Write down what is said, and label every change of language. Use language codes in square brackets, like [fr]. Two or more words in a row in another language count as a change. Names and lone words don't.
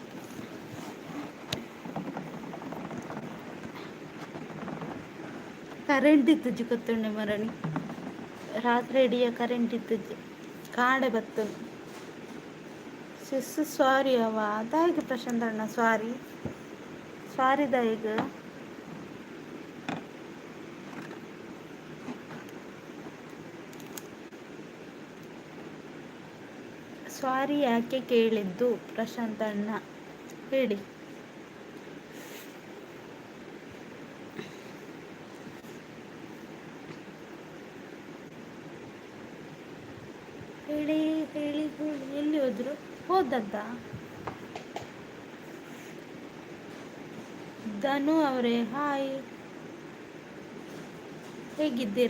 [tcy] ಕರೆಂಟ್ ಇತ್ತಜ್ಜಿ ಗೊತ್ತುಂಡೆ ಮರಣಿ ರಾತ್ರಿ ಇಡಿಯ ಕರೆಂಟ್ ಇತ್ತಜ್ಜಿ ಕಾಡೆ ಬತ್ತನು ಸಿಸ್ ಸಾರಿ ಅವ ದಾಯಿಗೆ ಪ್ರಶಾಂತ್ ಅಣ್ಣ ಸಾರಿ ದಾಯಿಗೆ [kn] ಸಾರಿ ಯಾಕೆ ಕೇಳಿದ್ದು ಪ್ರಶಾಂತ್ ಅಣ್ಣ ಹೇಳಿ ಹೇಳಿ ಹೇಳಿ ಹೇಳಿ ಎಲ್ಲಿ ಹೋದ್ರು ಹೋದದ್ದ ಧನು ಅವರೇ ಹಾಯ್ ಹೇಗಿದ್ದೀರಾ?